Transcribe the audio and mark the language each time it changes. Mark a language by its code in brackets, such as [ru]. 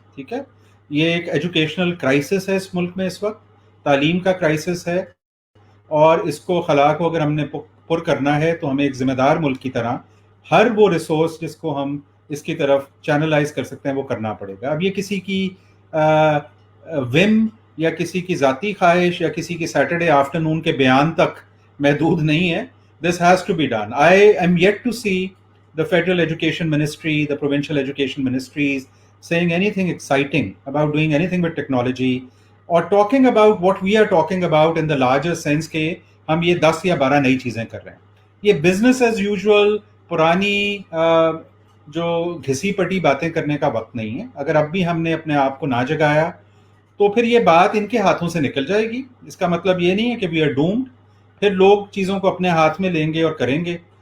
[ur] ٹھیک ہے, یہ ایک ایجوکیشنل کرائسس ہے اس ملک میں اس وقت, تعلیم کا کرائسس ہے, اور اس کو خلا کو اگر ہم نے پر کرنا ہے تو ہمیں ایک ذمہ دار ملک کی طرح ہر وہ ریسورس جس کو ہم اس کی طرف چینلائز کر سکتے ہیں وہ کرنا پڑے گا. اب یہ کسی کی وم یا کسی کی ذاتی خواہش یا کسی کی سیٹرڈے آفٹرنون کے بیان تک محدود نہیں ہے. [en] This has to be done. I am yet to see the federal education ministry, the provincial education ministries saying anything exciting about doing anything with technology or talking about what we are talking about in the larger sense [ur] کہ ہم یہ 10 یا 12 نئی چیزیں کر رہے ہیں. یہ [en] business as usual [ur] پرانی جو گھسی پٹی باتیں کرنے کا وقت نہیں ہے. اگر اب بھی ہم نے اپنے آپ کو نہ جگایا تو پھر یہ بات ان کے ہاتھوں سے نکل جائے گی. اس کا مطلب یہ نہیں ہے کہ [en] we are doomed, [ur] پھر لوگ چیزوں کو اپنے ہاتھ میں لیں گے اور کریں گے.